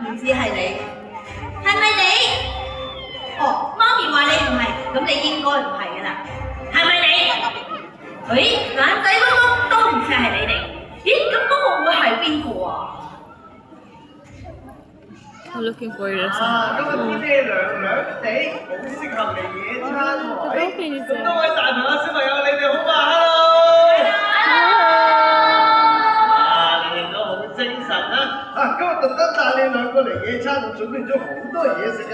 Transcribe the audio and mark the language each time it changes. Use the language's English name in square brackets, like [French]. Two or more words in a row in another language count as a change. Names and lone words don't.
[Cantonese] 係你，係咪你？哦，媽咪話你唔係，咁你應該唔係㗎啦，係咪你？誒，眼仔碌碌都唔似係你哋，咦？咁嗰個會係邊個啊 [English] ？I'm looking for your son. [Cantonese] 今日天氣涼涼地，好適合嚟野餐喎！咁多位大朋友、小朋友，你哋好嘛 ？Hello！你哋都好精神啦！今日特登帶你兩個嚟野餐，我準備咗好多嘢食啊！